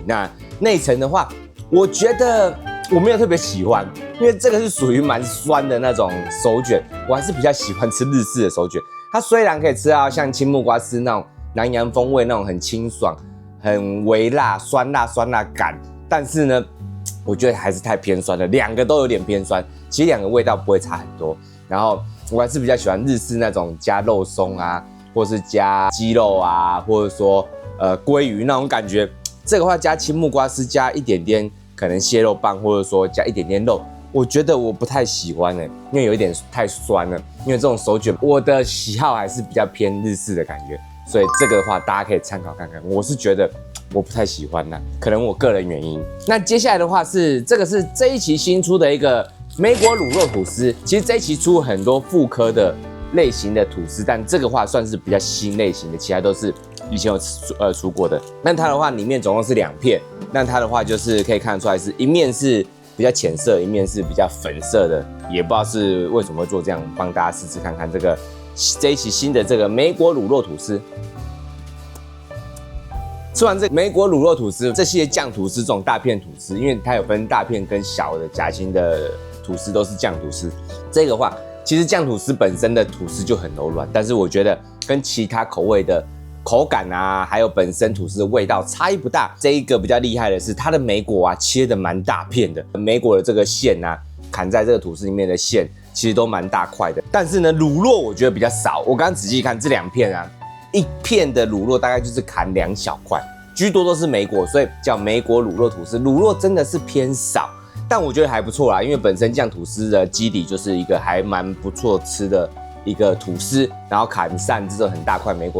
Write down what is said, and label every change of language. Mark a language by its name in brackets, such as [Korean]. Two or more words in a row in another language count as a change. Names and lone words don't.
[Chinese] 那內層的話，我覺得我沒有特別喜歡，因為這個是屬於蠻酸的那種手卷，我還是比較喜歡吃日式的手卷。它雖然可以吃到像青木瓜絲那種南洋風味那種很清爽、很微辣、酸辣感。但是呢，我覺得還是太偏酸了，两個都有點偏酸。其實兩個味道不會差很多。然後我還是比較喜歡日式那種加肉鬆啊，或是加雞肉啊，或者說鮭魚那種感覺。這個話加青木瓜絲，加一點點可能蟹肉棒，或者說加一點點肉。我覺得我不太喜歡因為有一點太酸了。因為這種手卷，我的喜好還是比較偏日式的感覺，所以這個的話大家可以參考看看。我是覺得我不太喜歡可能我個人原因。那接下來的話這個是這一期新出的一個莓果乳酪吐司。其實這一期出很多複刻的類型的吐司，但這個話算是比較新類型的，其他都是以前有出過的。那它的話裡面總共是2片，那它的話就是可以看得出來是一面是比較淺色，一面是比较粉色的，也不知道是為什麼会做這樣，幫大家試試看看這一期新的这個莓果乳酪吐司。吃完这個莓果乳酪吐司，這些醬吐司这種大片吐司，因為它有分大片跟小的夾心的吐司都是醬吐司。這個話其實醬吐司本身的吐司就很柔軟，但是我覺得跟其他口味的口感啊，還有本身吐司的味道差異不大。這一個比較厲害的是它的莓果啊，切得蠻大片的，莓果的這個餡啊，砍在這個吐司裡面的餡其實都蠻大塊的。但是呢，乳酪我覺得比較少。我剛剛仔細看這2片啊，一片的乳酪大概就是砍2小塊，居多都是莓果，所以叫莓果乳酪吐司。乳酪真的是偏少，但我覺得還不錯啦，因為本身醬吐司的基底就是一個還蠻不錯吃的一個吐司，然後砍散這種很大塊莓果。